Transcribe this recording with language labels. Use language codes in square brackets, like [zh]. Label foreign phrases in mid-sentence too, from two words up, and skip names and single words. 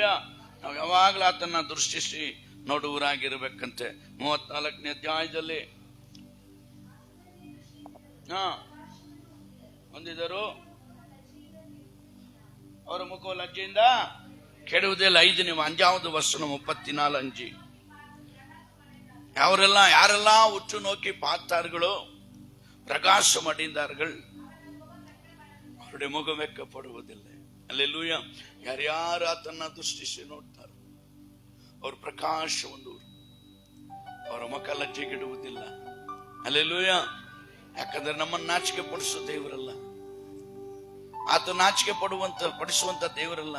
[kn] ನಾವು ಯಾವಾಗಲೂ ಆತನ್ನ ದೃಷ್ಟಿಸಿ ನೋಡುವರಾಗಿರ್ಬೇಕಂತೆ. 34ನೇ ಅಧ್ಯಾಯದಲ್ಲಿ ಹೊಂದಿದರು, ಅವರ ಮುಖವು ಲಜ್ಜೆಯಿಂದ ಕೆಡುವುದಿಲ್ಲ. [ta] 5வது வசனம் 34 யாரெல்லாம் உற்று நோக்கி பார்த்தார்களோ பிரகாசம் அடைந்தார்கள், அவருடைய முகம் வெட்கப்படுவதில்லை. அல்லேலூயா. [kn] ಯಾರ್ಯಾರು ಆತನ್ನ ದೃಷ್ಟಿಸಿ ನೋಡ್ತಾರೆ ಅವರು ಪ್ರಕಾಶ ಹೊಂದುವರು, ಅವರ ಮುಖ ಲಜ್ಜೆಗಿಡುವುದಿಲ್ಲ. [ta] அல்லேலೂಯ. [kn] ಯಾಕಂದ್ರೆ ನಮ್ಮನ್ನು ನಾಚಿಕೆ ಪಡಿಸೋ ದೇವರಲ್ಲ, ಆತ ನಾಚಿಕೆ ಪಡಿಸುವಂತ ದೇವರಲ್ಲ.